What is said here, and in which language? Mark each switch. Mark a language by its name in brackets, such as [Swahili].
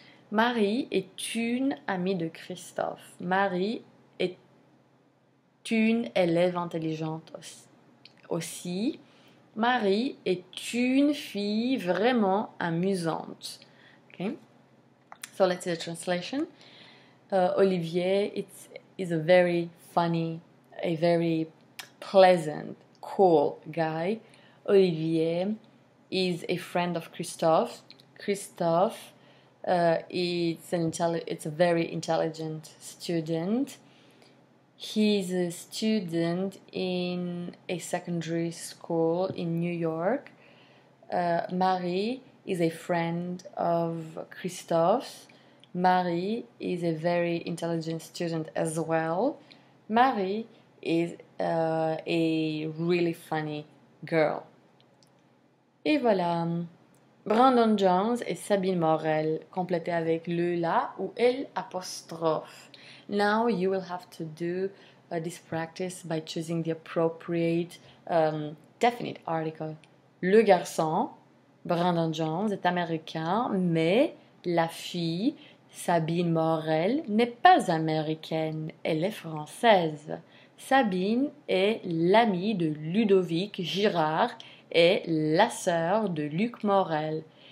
[French] Marie est une amie de Christophe. Marie est une élève intelligente aussi. Marie est une fille vraiment amusante. [English] Okay, so let's see the translation. Olivier is a very funny, a very pleasant, cool guy. Olivier is a friend of Christophe. Christophe it's a very intelligent student. He's a student in a secondary school in New York. Marie is a friend of Christophe. Marie is a very intelligent student as well. Marie is a really funny girl. [French] Et voilà. Brandon Jones et Sabine Morel, complété avec le la ou el apostrophe. [English] Now you will have to do this practice by choosing the appropriate definite article. [French] Le garçon, Brandon Jones, est américain, mais la fille, Sabine Morel, n'est pas américaine, elle est française. Sabine est l'amie de Ludovic Girard et la sœur de Luc Morel.